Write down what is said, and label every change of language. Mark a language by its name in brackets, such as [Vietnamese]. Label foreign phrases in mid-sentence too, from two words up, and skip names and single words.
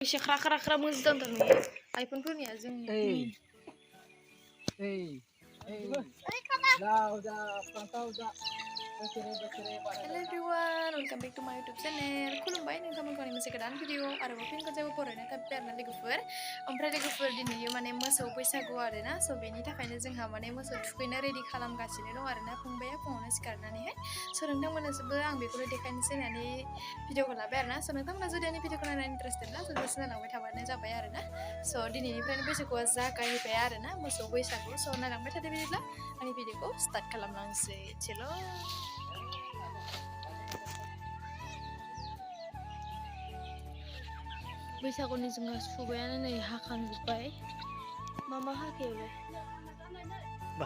[Bodo] एसे ख्रा ख्रा ख्रा मोजां थारमाने आइफोनफोरनिया जोंनि [English] Hello everyone, welcome back to my YouTube channel. [Bodo] खुलुमबाय नोंथांमोनखौ आंनि मोनसे गोदान भिडिअ आरोबाव फिन खनसेबो फरायनो थाबबाय आरोना लोगोफोर ओमफ्राय लोगोफोर दिनै माने मोसौ बैसागु आरोना स' बेनि थाखायनो जोंहा माने मोसौ थुखैनो रेडि खालामगासिनो दं आरोना फंबाया फुङावनो सिखारनानैहाय स' नोंथांमोननोबो आं बेखौनो देखायनोसै होननानै भिडिअखौ लाबाय आरोना स' नोंथांमोना जुदि आंनि भिडिअखौ नायनानै इन्टारेस्टेडब्ला सब्सक्राइब जालांबाय थाबानो जाबाय आरोना स' दिनैनिफ्रायनो बैसागुआ जागायबाय आरोना मोसौ बैसागु स' नायलांबाय थादो बिदिब्ला आंनि भिडिअखौ स्टार्ट खालामलांसै चेल' बैसागुनि जोंहा सुबायानो नै हाखांजोब्बाय मा हाखो बेलाय